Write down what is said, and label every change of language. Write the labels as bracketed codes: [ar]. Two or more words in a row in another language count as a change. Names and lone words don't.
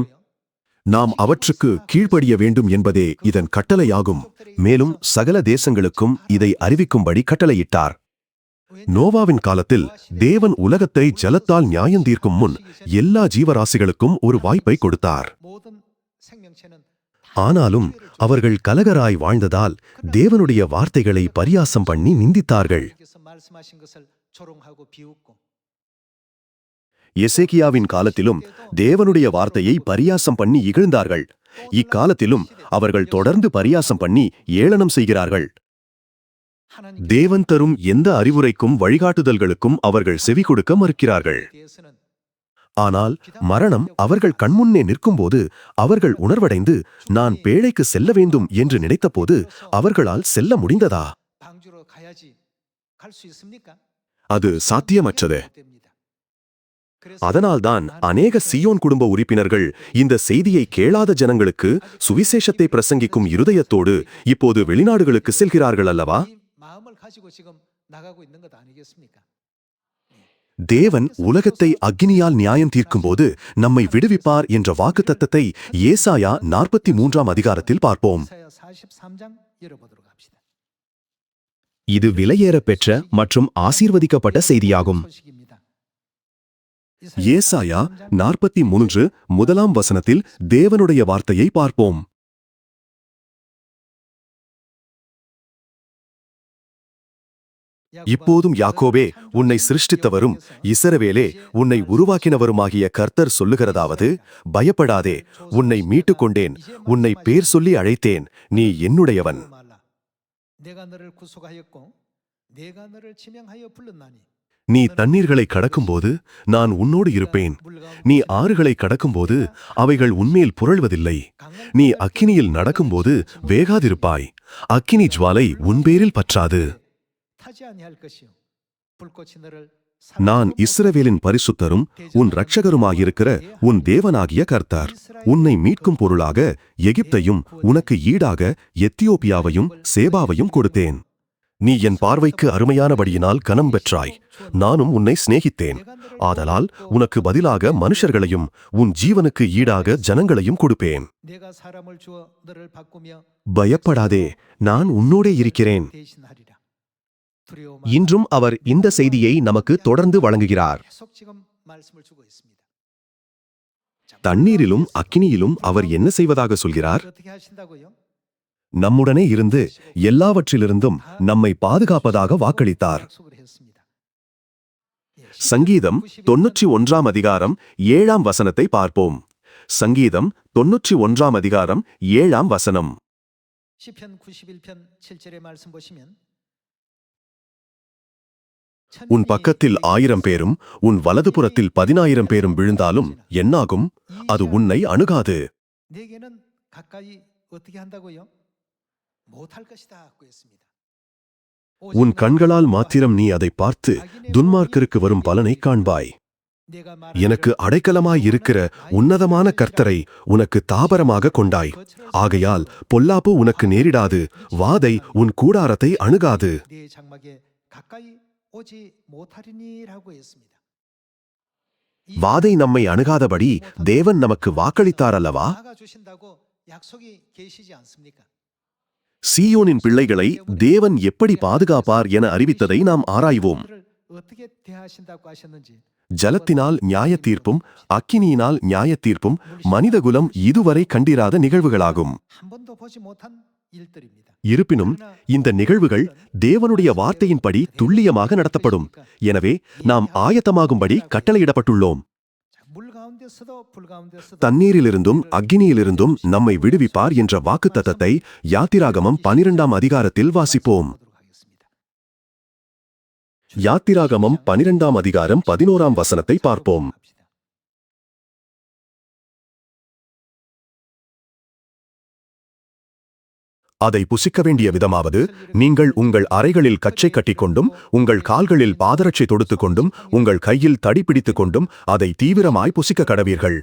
[ta] நாம் அவற்றுக்கு கீழ்ப்படிய வேண்டும் என்பதே இதன் கட்டளையாகும். மேலும் சகல தேசங்களுக்கும் இதை அறிவிக்கும்படி கட்டளையிட்டார். நோவாவின் காலத்தில் தேவன் உலகத்தை ஜலத்தால் நியாயந்தீர்க்கும் முன் எல்லா ஜீவராசிகளுக்கும் ஒரு வாய்ப்பை கொடுத்தார். [ko] 모든 생명체는 [ta] ஆனாலும் அவர்கள் கலகராய் வாழ்ந்ததால் தேவனுடைய வார்த்தைகளை பரியாசம் பண்ணி நிந்தித்தார்கள். [ko] 하나님께서 말씀하신 것을 조롱하고 비웃고 [ta] எசேக்கியாவின் காலத்திலும் தேவனுடைய வார்த்தையை பரியாசம் பண்ணி இகழ்ந்தார்கள். இக்காலத்திலும் அவர்கள் தொடர்ந்து பரியாசம் பண்ணி ஏளனம் செய்கிறார்கள். [ko] 하나님께 [ta] தேவன் தரும் எந்த அறிவுரைக்கும் வழிகாட்டுதல்களுக்கும் அவர்கள் செவி கொடுக்க மறுக்கிறார்கள். [ko] 대해서는 [ta] ஆனால் மரணம் அவர்கள் கண்முன்னே நிற்கும்போது அவர்கள் உணர்வடைந்து நான் பேழைக்கு செல்ல வேண்டும் என்று நினைத்தபோது அவர்களால் செல்ல முடிந்ததா? [ko] 방주로 가야지 갈 수 있습니까? [ta] அது சாத்தியமற்றது. [ko] 못 됩니다. 그래서 [ta] அதனால்தான் அநேக சீயோன் குடும்ப உறுப்பினர்கள் இந்த செய்தியை கேளாத ஜனங்களுக்கு சுவிசேஷத்தை பிரசங்கிக்கும் இருதயத்தோடு இப்போது வெளிநாடுகளுக்கு செல்கிறார்கள் அல்லவா? [ko] 이 마음을 가지고 지금 나가고 있는 것 아니겠습니까? [ta] தேவன் உலகத்தை அக்கினியால் நியாயம் தீர்க்கும்போது நம்மை விடுவிப்பார் என்ற வாக்குத்தத்தத்தை ஏசாயா 43ஆம் அதிகாரத்தில் பார்ப்போம். [ko] 이사야 43장 열어보도록 합시다. [ta] இது விலையேற பெற்ற மற்றும் ஆசீர்வதிக்கப்பட்ட செய்தியாகும். [ko] 소식입니다. [ta] ஏசாயா 43 முதலாம் வசனத்தில் தேவனுடைய வார்த்தையை பார்ப்போம். இப்போதும் யாக்கோபே உன்னை சிருஷ்டித்தவரும் இஸ்ரவேலே உன்னை உருவாக்கினவருமாகிய கர்த்தர் சொல்லுகிறதாவது, பயப்படாதே, உன்னை மீட்டுக் கொண்டேன், உன்னை பேர் சொல்லி அழைத்தேன், நீ என்னுடையவன். [ko] 내가 너를 구속하였고 내가 너를 지명하여 불렀나니 [ta] நீ தண்ணீர்களை கடக்கும்போது நான் உன்னோடு இருப்பேன். நீ ஆறுகளை கடக்கும்போது அவைகள் உன்மேல் புரள்வதில்லை. நீ அக்கினியில் நடக்கும்போது வேகாதிருப்பாய். அக்கினி ஜுவாலை உன்பேரில் பற்றாது. [ko] 타지 아니할 것이요 불꽃이 너를 [ta] நான் இஸ்ரவேலின் பரிசுத்தரும் உன் இரட்சகருமாயிருக்கிற உன் தேவனாகிய கர்த்தர். உன்னை மீட்கும் பொருளாக எகிப்தையும் உனக்கு ஈடாக எத்தியோப்பியாவையும் சேபாவையும் கொடுத்தேன். நீ என் பார்வைக்கு அருமையானபடியினால் கனம் பெற்றாய். நானும் உன்னை சிநேகித்தேன். ஆதலால் உனக்கு பதிலாக மனுஷர்களையும் உன் ஜீவனுக்கு ஈடாக ஜனங்களையும் கொடுப்பேன். [ko] 내가 사람을 주어 너를 바꾸며 [ta] பயப்படாதே, நான் உன்னோடே இருக்கிறேன். [ko] 대신하리라. 두려워 [ta] இன்றும் அவர் இந்த செய்தியை நமக்கு தொடர்ந்து வழங்குகிறார். [ko] 계속 지금 말씀을 주고 있습니다. [ta] தண்ணீரிலும் அக்கினியிலும் அவர் என்ன செய்வதாக சொல்கிறார்? [ko] 어떻게 하신다고요? [ta] நம்முடனே இருந்து எல்லாவற்றிலிருந்தும் நம்மை பாதுகாப்பதாக வாக்களித்தார். [ko] 약속을 했습니다. [ta] சங்கீதம் 91ஆம் அதிகாரம் 7ஆம் வசனத்தை பார்ப்போம். சங்கீதம் 91ஆம் அதிகாரம் 7ஆம் வசனம். [ko] 시편 91편 7절의 말씀 보시면 [ta] உன் பக்கத்தில் 1000 பேரும் உன் வலதுபுறத்தில் 10000 பேரும் விழுந்தாலும் என்னாகும்? அது உன்னை அணுகாது. [ko] 내게는 가까이 어떻게 한다고요? 못할 것이다 고 했습니다. [ta] உன் கண்களால் மாத்திரம் நீ அதை பார்த்து துன்மார்க்கருக்கு வரும் பலனை காண்பாய். [ko] 내가 [ta] எனக்கு அடைக்கலமாய் இருக்கிற உன்னதமான கர்த்தரை உனக்கு தாபரமாக கொண்டாய். ஆகையால் பொல்லாப்பு உனக்கு நேரிடாது, வாதை உன் கூடாரத்தை அணுகாது. [ko] 네 장막에 가까이 오지 못하리니라고 했습니다. [ta] வாதை நம்மை அணுகாதபடி தேவன் நமக்கு வாக்களித்தார் அல்லவா? [ko] 나가 주신다고 약속이 계시지 않습니까? [ta] சீயோனின் பிள்ளைகளை தேவன் எப்படி பாதுகாப்பார் என அறிவித்ததை நாம் ஆராய்வோம். [ko] 그들을 어떻게 대하신다고 하셨는지 [ta] ஜலத்தினால் நியாயத்தீர்ப்பும் அக்கினியினால் நியாயத்தீர்ப்பும் மனிதகுலம் இதுவரை கண்டிராத நிகழ்வுகளாகும். [ko] 한 번도 보지 못한 일들입니다. [ta] இருப்பினும் இந்த நிகழ்வுகள் தேவனுடைய வார்த்தையின்படி துல்லியமாக நடத்தப்படும். எனவே நாம் ஆயத்தமாகும்படி கட்டளையிடப்பட்டுள்ளோம். [ko] 물 가운데서도 불 가운데서도 [ta] தண்ணீரிலிருந்தும் அக்கினியிலிருந்தும் நம்மை விடுவிப்பார் என்ற வாக்குத்தத்தத்தை யாத்திராகமம் 12ஆம் அதிகாரத்தில் வாசிப்போம். [ko] 보도록 하겠습니다. [ta] யாத்திராகமம் 12ஆம் அதிகாரம் 11ஆம் வசனத்தை பார்ப்போம். [ko] 합시다. [ta] அதை புசிக்க வேண்டிய விதமாவது, நீங்கள் உங்கள் அறைகளில் கச்சை கட்டிக்கொண்டும் உங்கள் கால்களில் பாதரட்சை தொடுத்துக் கொண்டும் உங்கள் கையில் தடி பிடித்துக் கொண்டும் அதை தீவிரமாய் புசிக்க கடவீர்கள்.